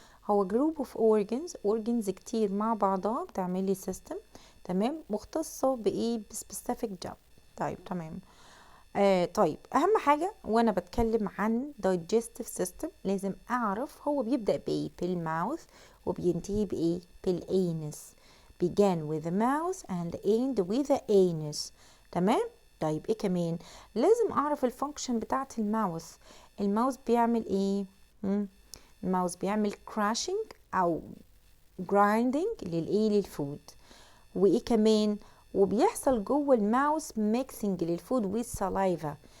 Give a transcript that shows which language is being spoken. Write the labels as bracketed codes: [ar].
[ar] هو [en] group of organs [ar] كتير مع بعضها بتعملي system. تمام. مختصة بايه؟ ب [en] specific job. [ar] طيب تمام. طيب اهم حاجة وانا بتكلم عن [en] digestive system [ar] لازم اعرف هو بيبدأ بايه؟ بالماوث وبينتهي بايه؟ بالانس. [en] began with the mouth and end with the anus. [ar] تمام. طيب ايه كمان؟ لازم اعرف الفانكشن بتاعت الماوث. الماوث بيعمل ايه؟ الماوث بيعمل crushing او grinding للايه؟ للفود. وايه كمان؟ وبيحصل جوه الماوث mixing للفود [en] with saliva.